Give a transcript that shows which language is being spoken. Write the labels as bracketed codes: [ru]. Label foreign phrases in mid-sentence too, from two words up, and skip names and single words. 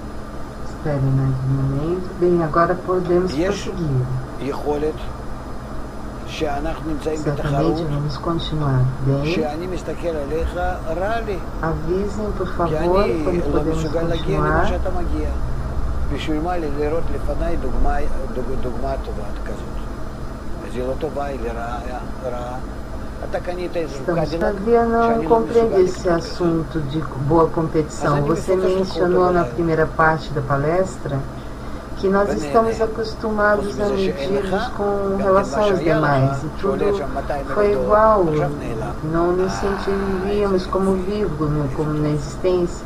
[he] יש יכולת שאנחנו נמצאים בתחרות, שאני מסתכל עליך, רע לי. כי אני לא מסוגל להגיע למה שאתה מגיע. בשביל מה לי לראות לפניי דוגמה טובה כזאת. אז היא לא טובה, היא רעה. [pt] Flavia não compreende esse assunto de boa competição. Você mencionou na primeira parte da palestra que nós estamos acostumados a medir-nos com relação aos demais e tudo foi igual, não nos sentiríamos como vivos, como na existência.